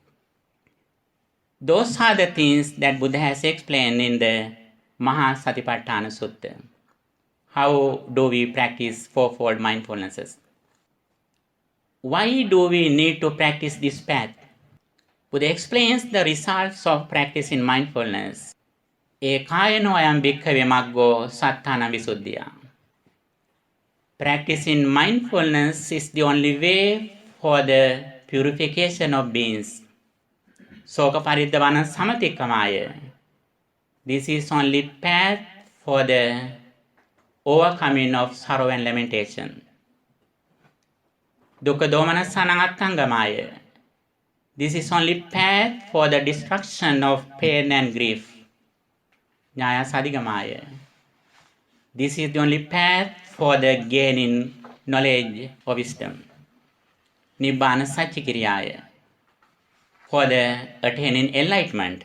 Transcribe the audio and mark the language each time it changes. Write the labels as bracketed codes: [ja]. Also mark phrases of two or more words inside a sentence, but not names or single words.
[en] Those are the things that Buddha has explained in the Mahasatipatthana Sutta. How do we practice fourfold mindfulnesses? Why do we need to practice this path? Buddha explains the results of practicing mindfulness. [pi] Ekayano ayam bhikkhave maggo satthana visuddhya. [en] Practicing mindfulness is the only way for the purification of beings. [pi] Soka paridhavana samatikkamaya. [en] This is only path for the overcoming of sorrow and lamentation. [pi] Dukkha domanassanang attangamaya. [en] This is only path for the destruction of pain and grief. [pi] Nyaya sadhigamaya. [en] This is the only path for the gaining knowledge of wisdom. [pi] Nibbana satchikiriyaya. [en] For the attaining enlightenment.